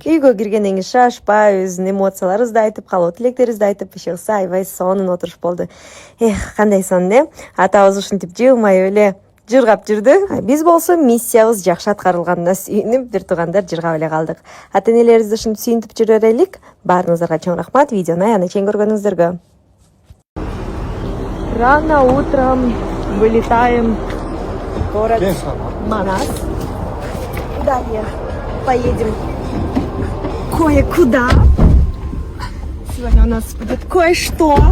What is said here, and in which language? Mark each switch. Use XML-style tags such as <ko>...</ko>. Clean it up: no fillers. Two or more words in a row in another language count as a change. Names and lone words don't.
<ky>Үйгө киргенден кийин шашпай өзүнүн эмоцияларыбызды айтып, калуу тилектерибизди айтып, ишигсе аябай сонун отуруш болду. Кандай сонун э? Атабыз ушинтип жылмайып эле жыргап жүрдү. Биз болсо миссиябыз жакшы аткарылганына сүйүнүп, бир туугандар жыргап эле калдык. Ата-энелерибизди ушинтип сүйүнтүп жүрө берелик. Баарыңыздарга чоң рахмат. Видеону аягына чейин көргөнүңүздөргө.</ky> <ru>Рано утром вылетаем в город Манас. Далее поедем кое-куда. Сегодня у нас будет кое-что.</ru>